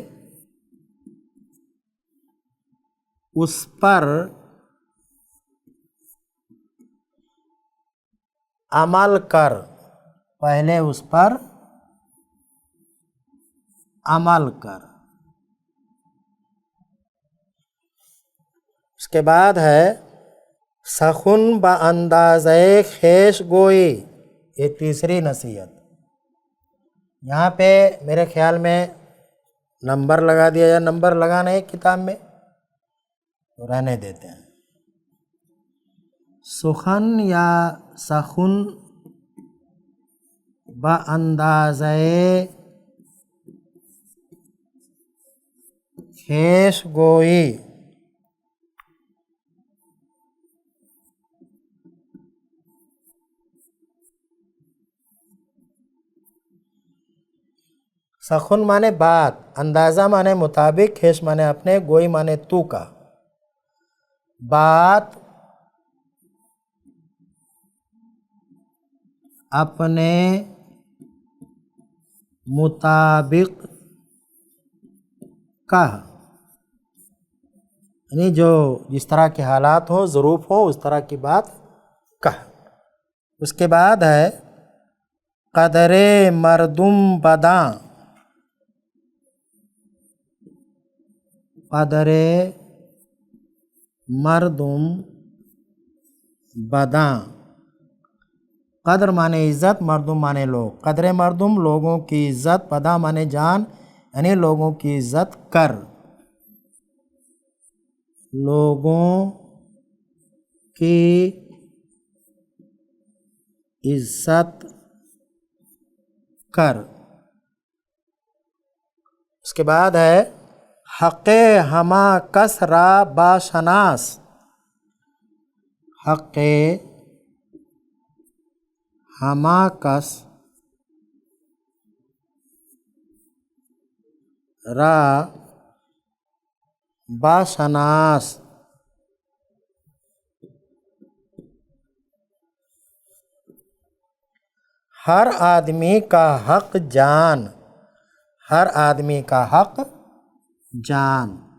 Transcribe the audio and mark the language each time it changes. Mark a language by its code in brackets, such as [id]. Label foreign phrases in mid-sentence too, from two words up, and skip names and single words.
[ur] اس پر عمل کر، پہلے اس پر عمل کر۔ اس کے بعد ہے [fa] سخن با اندازۂ خویش گوئی، [ur] یہ تیسری نصیحت۔ یہاں پہ میرے خیال میں نمبر لگا دیا یا نمبر لگانا ہے کتاب میں تو رہنے دیتے ہیں۔ [fa] سخن یا سخن با اندازۂ خویش گوئی، [ur] سخن مانے بات، اندازہ مانے مطابق، خویش مانے اپنے، گوئی مانے تو کا، بات اپنے مطابق کا، یعنی جو جس طرح کے حالات ہو، ظروف ہو، اس طرح کی بات کہا۔ اس کے بعد ہے [fa] قدر مردم بداں، [ur] قدر [fa] مردم بداں، [ur] قدر مانے عزت، مردم مانے لوگ، [fa] قدر مردم [ur] لوگوں کی عزت، بداں مانے جان یعنی لوگوں کی عزت کر، لوگوں کی عزت کر۔ اس کے بعد ہے [fa] حق ہما کس را باشناس، حق ہما کس را باشناس، [ur] ہر آدمی کا حق جان، ہر آدمی کا حق جان۔